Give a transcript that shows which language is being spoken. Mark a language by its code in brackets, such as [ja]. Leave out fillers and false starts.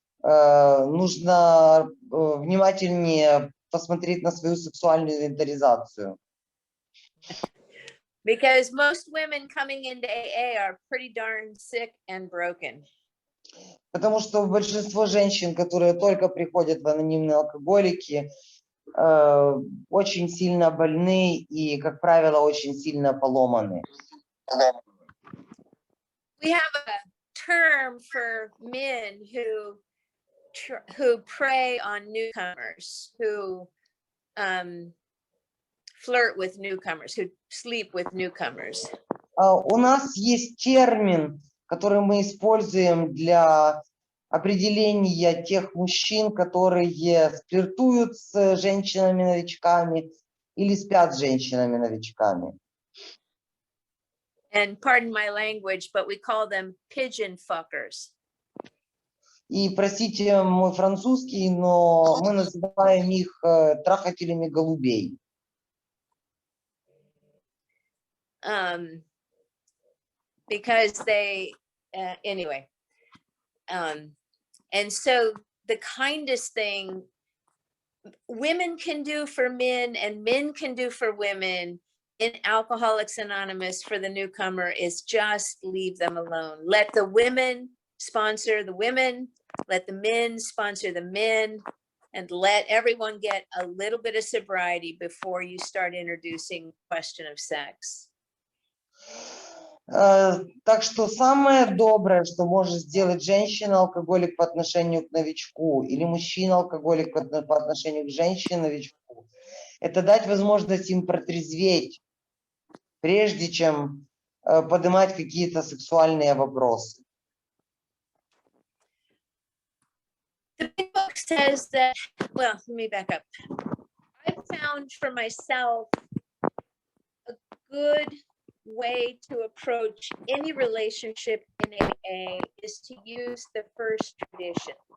[ru] Нужно внимательнее посмотреть на свою сексуальную инвентаризацию. [en] Because most women coming into AA are pretty darn sick and broken. [ru] Потому что большинство женщин, которые только приходят в анонимные алкоголики, очень сильно больны и, как правило, очень сильно поломаны. [en] We have a term for men who prey on newcomers, who flirt with newcomers, who sleep with newcomers. [ru] У нас есть термин, который мы используем для определения тех мужчин, которые флиртуют с женщинами-новичками или спят с женщинами-новичками. [en] And pardon my language, but we call them pigeon fuckers. [ru] И простите мой французский, но мы называем их трахателями голубей. [en] Because they, anyway. And so the kindest thing women can do for men and men can do for women in Alcoholics Anonymous for the newcomer is just leave them alone. Let the women sponsor the women, let the men sponsor the men, and let everyone get a little bit of sobriety before you start introducing the question of sex. [ru] Так что самое доброе, что может сделать женщина-алкоголик по отношению к новичку или мужчина-алкоголик по отношению к женщине-новичку, это дать возможность им протрезветь, прежде чем поднимать какие-то сексуальные вопросы. [en] The big book says that, well, let me back up. I found for myself a good way to approach any relationship in AA is to use the first tradition.